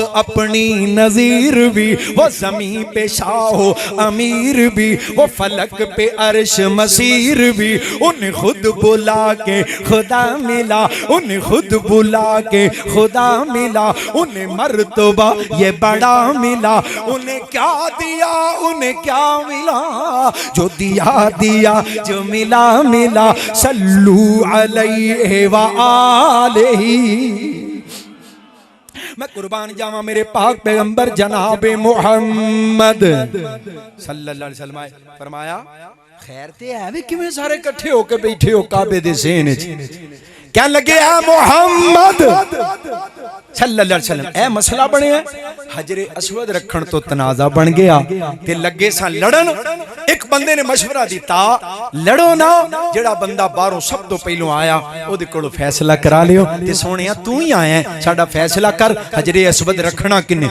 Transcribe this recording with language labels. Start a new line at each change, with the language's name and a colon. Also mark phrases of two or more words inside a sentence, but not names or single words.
Urdu: اپنی نظیر بھی، وہ زمیں پہ شاہ و امیر بھی، وہ فلک پہ عرش مسیر بھی، انہیں خود بلا کے خدا ملا، انہیں خود بلا کے خدا ملا، انہیں مرتبہ یہ بڑا ملا، انہیں کیا دیا انہیں کیا ملا، جو دیا دیا جو ملا ملا,
Arabic: صلوا عليه وآله.
Punjabi: میں قربان جاواں میرے پاک پیغمبر جنابِ محمد
Arabic: صلى الله عليه وسلم
Punjabi: فرمایا، خیر تے ہے وے کِویں سارے اکٹھے ہو کے بیٹھے ہو کعبے دے صحن وچ، کیا لگے ہے محمد
Arabic: صلى الله عليه وسلم,
Punjabi: اے مسئلہ بنے حجرِ اسود رکھن تو تنازعہ بن گیا تے لگے سا لڑن. اک بندے نے مشورہ دِتا، لڑو نہ، جیہڑا بندہ باہروں سب توں پہلوں آیا اوہدے کولوں فیصلہ کرا لیو، تے سوہنیا تُو ہی آیا ہے، ساڈا فیصلہ کر، حجرِ اسود رکھنا کنے.